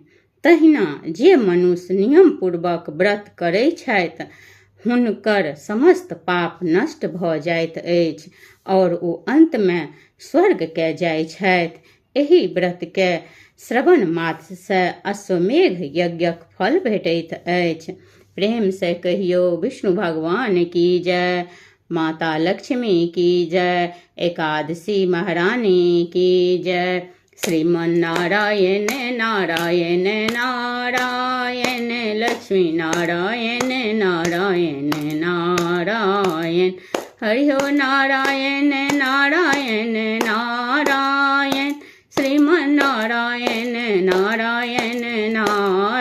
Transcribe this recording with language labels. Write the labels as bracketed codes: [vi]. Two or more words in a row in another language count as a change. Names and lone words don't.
[mai] तहिना जे मनुष्य नियम पूर्वक व्रत करै छथि, हुनकर समस्त पाप नष्ट भ जाइत अछि और ओ अंत में स्वर्ग के जाइ छथि। एहि व्रत के श्रवण मात्र से अश्वमेघ यज्ञक फल भेटैत अछि। प्रेम से कहियो विष्णु भगवान की जय, माता लक्ष्मी की जय, एकादशी महारानी की जय। [sa] श्रीमन नारायण नारायण नारायण, लक्ष्मी नारायण नारायण नारायण, हरि हो नारायण नारायण नारायण, श्रीमन नारायण नारायण नारायण